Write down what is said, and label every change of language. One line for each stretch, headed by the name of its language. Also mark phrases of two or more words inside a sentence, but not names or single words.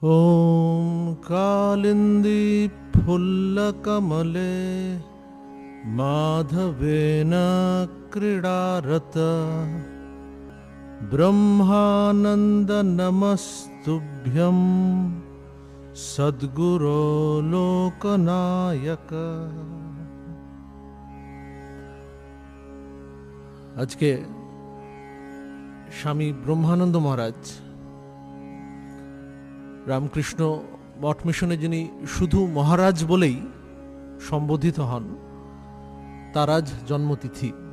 Sanskrit: ॐ कालिन्दी फुल्लकमले माधवेन क्रीडारत ब्रह्मानन्द नमस्तुभ्यं सद्गुरो लोकनायक।
Bangla: আজকে স্বামী ব্রহ্মানন্দ মহারাজ রামকৃষ্ণ মঠ মিশনে যিনি শুধু মহারাজ বলেই সম্বোধিত হন, তার আজ জন্মতিথি।